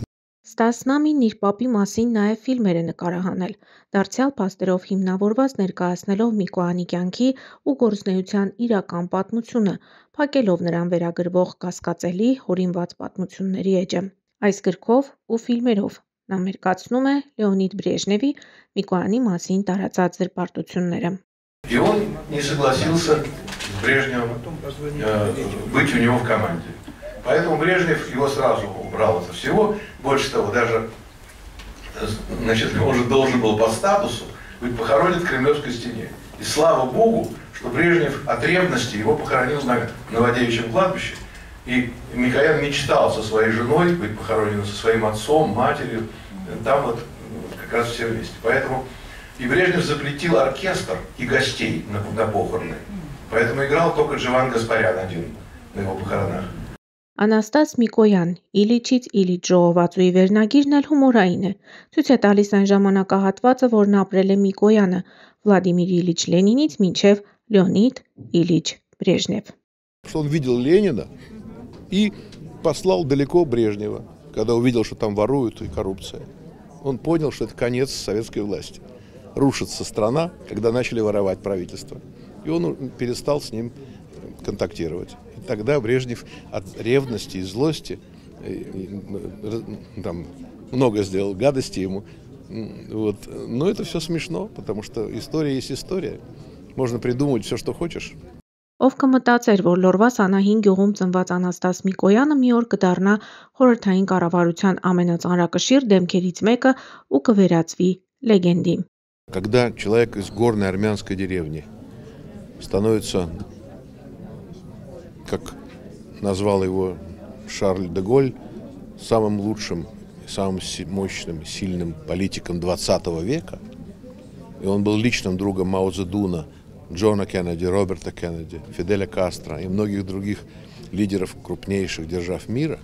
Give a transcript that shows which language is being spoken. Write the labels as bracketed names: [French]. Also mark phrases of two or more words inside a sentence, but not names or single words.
[Armenian] Ստաս Նամինն իր պապի մասին նաև ֆիլմեր է նկարահանել, դարձյալ փաստերով հիմնավորված ներկայացնելով Միկոյանի կյանքի ու գործունեության իրական պատմությունը, փակելով նրան վերագրվող կասկածելի, հորինված պատմությունների էջը։ Այս գրքով ու фільмերով նա մերկացնում է Լեոնիդ Բրեժնևի Միկոյանի մասին տարածած զրպարտությունները։ [Russian] И он не согласился с Брежневым быть у него в команде. Поэтому Брежнев его сразу убрал это всего. Больше того, даже, значит, он же должен был по статусу быть похоронен в Кремлевской стене. И слава Богу, что Брежнев от ревности его похоронил на Новодевичьем кладбище. И Микоян мечтал со своей женой быть похороненным, со своим отцом, матерью. Там вот как раз все вместе. Поэтому и Брежнев запретил оркестр и гостей на похороны. Поэтому играл только Дживан Гаспарян один на его похоронах. [Armenian] Անաստաս Միկոյան, Իլիչից Իլիչ ժողովածուի վերնագիրն էլ հումորային է։ Ցույց է տալիս այն ժամանակահատվածը, որն ապրել է Միկոյանը, Վլադիմիր Իլիչ Լենինից մինչև Լեոնիդ Իլիչ Բրեժնև։ [Russian] Что он видел Ленина и послал далеко Брежнева, когда увидел, что там воруют и коррупция. Он понял, что это конец советской власти. Рушится страна, когда начали воровать правительство. И он перестал с ним контактировать. И тогда Брежнев от ревности и злости там много сделал гадости ему. Вот. Но это все смешно, потому что история есть история. Можно придумать все, что хочешь. [Armenian] Ով կմտածեր, որ Լորվա 25 գյուղում ծնված Անաստաս Միկոյանը մի օր կդառնա խորհրդային կառավարության ամենածանրակշիռ դեմքերից մեկը ու կվերածվի լեգենդի։ [Russian] Когда человек из горной армянской деревни становится, как назвал его Шарль де Голь, самым лучшим, самым мощным, сильным политиком 20 века. И он был личным другом Мао Цзэдуна, Джона Кеннеди, Роберта Кеннеди, Фиделя Кастро и многих других лидеров крупнейших держав мира.